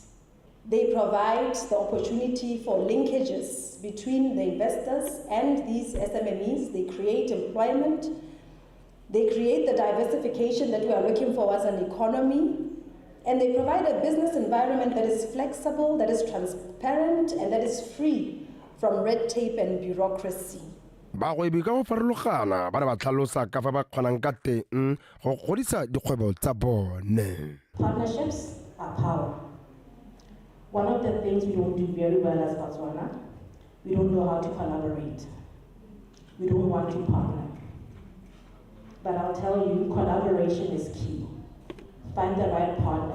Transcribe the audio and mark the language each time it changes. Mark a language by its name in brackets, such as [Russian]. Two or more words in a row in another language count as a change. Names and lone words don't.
[English] They provide the opportunity for linkages between the investors and these SMMEs. They create employment. They create the diversification that we are looking for as an economy. And they provide a business environment that is flexible, that is transparent, and that is free from red tape and bureaucracy. [Tswana] bagwebi ka go farologana ba ne ba tlhalosa ka fa ba kgonang ka teng go godisa dikgwebo tsa bone. [English] Partnerships are power. One of the things we don't do very well as Botswana, we don't know how to collaborate. We don't want to partner. But I'll tell you, collaboration is key. Find the right partner.